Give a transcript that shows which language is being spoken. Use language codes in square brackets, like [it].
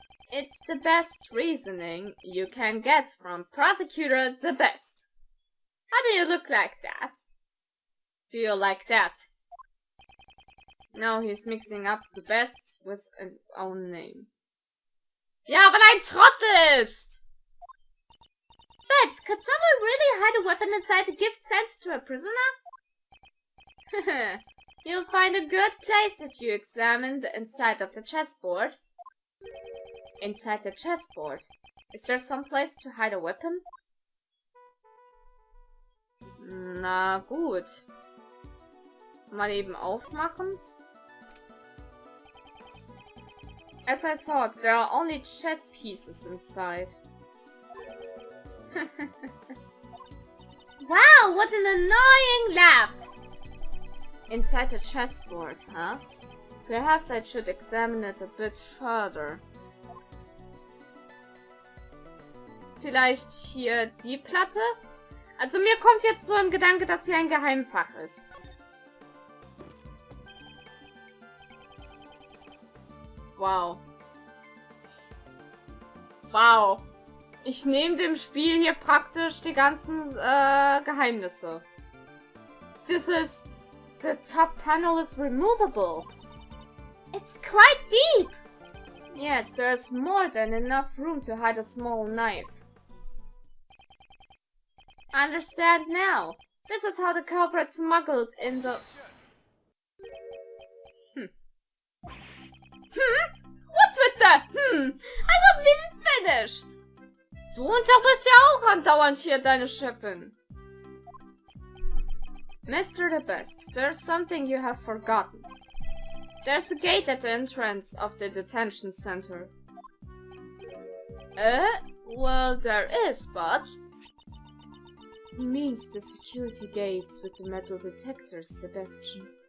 [en] It's the best reasoning you can get from Prosecutor The Best. How do you look like that? Do you like that? Now he's mixing up The Best with his own name. [de] Ja, weil er ein Trottel ist! [en] But, could someone really hide a weapon inside a gift sent to a prisoner? You'll find a good place if you examine the inside of the chessboard. Inside the chessboard? Is there some place to hide a weapon? [de] Na gut. Mal eben aufmachen. [en] As I thought, there are only chess pieces inside. Wow, what an annoying laugh! Inside the chessboard, huh? Perhaps I should examine it a bit further. [de] Vielleicht hier die Platte? Also mir kommt jetzt so ein Gedanke, dass hier ein Geheimfach ist. [en] Wow. [de] Wow. Ich nehme dem Spiel hier praktisch die ganzen Geheimnisse. [en] The top panel is removable. It's quite deep. Yes, there's more than enough room to hide a small knife. Understand now. This is how the culprit smuggled in the... What's with the I wasn't even finished! [de] Du unterbrichst ja auch andauernd hier deine Chefin. [en] Mr. The Best, there's something you have forgotten. There's a gate at the entrance of the detention center. Well, there is, but... He means the security gates with the metal detectors, Sebastian.